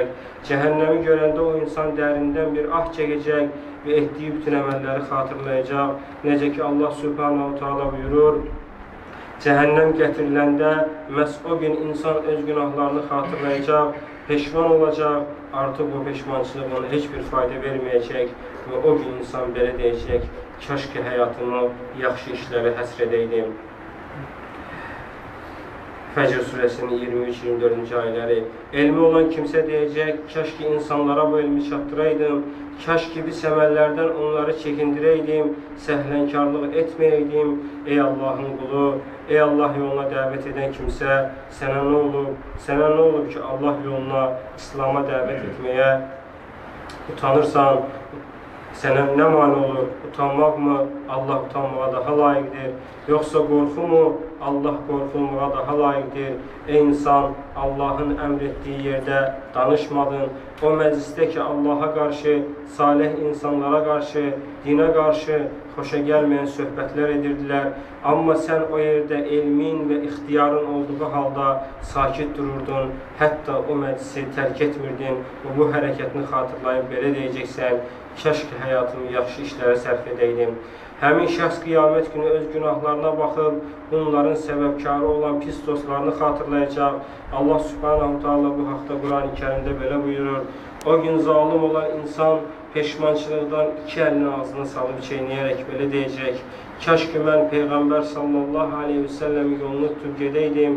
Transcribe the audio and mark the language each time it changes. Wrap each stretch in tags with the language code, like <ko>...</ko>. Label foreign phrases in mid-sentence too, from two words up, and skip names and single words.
<tr>Cehennemi görende o insan derinden bir ah çekecek ve ettiği bütün əməlləri hatırlayacak.</tr> <az>Necə ki Allah Subhanahu Teala buyurur: cehennem getiriləndə məhz o gün insan öz günahlarını hatırlayacak, peşman olacak,</az> <tr>artık o peşmançılıq ona hiçbir fayda vermeyecek</tr> <az>ve o gün insan belə deyəcək: kaş ki hayatımı yaxşı işlərə həsr edeydim. Fəcr suresinin 23-24. ayələri.</az> <tr>Elmi olan kimse diyecek:</tr> <az>kaş ki insanlara bu elmi çatdıraydım, kaş ki biz əməllərdən onları çekindireydim, səhlənkarlıq etmeyeydim.</az> <tr>Ey Allah'ın kulu, ey Allah yoluna davet eden kimse, sana ne olur? Sana ne olur ki Allah yoluna, İslam'a davet etmeye utanırsan, sana ne mani olur? Utanmak mı? Allah utanmağa daha layıqdır. Yoksa korku mu? Allah korkulmağa daha layıqdır. Ey insan, Allah'ın emrettiği yerde danışmadın. O mecliste ki Allah'a karşı, salih insanlara karşı, dine karşı hoşa gelmeyen söhbetler edirdiler. Ama sen o yerde ilmin ve ihtiyarın olduğu halda sakit dururdun. Hatta o meclisi terk etmirdin. Bu hareketini hatırlayıp</tr> <az>belə deyəcəksən: kaş ki hayatımı yaxşı işlərə sərf edeydim. Həmin şəxs qiyamət günü öz günahlarına baxıb bunların səbəbkarı olan pis dostlarını hatırlayacaq. Allah Subhanahu Teala bu haqda Quran-ı Kerimdə belə buyurur: o gün zalim olan insan peşmançılıqdan iki əlini ağzına salıb çeynəyərək belə deyəcək: kaş ki mən Peyğəmbər</az> <ar>صلى الله عليه و</ar> <az>sellemin yolunu tutub gedəydim.</az>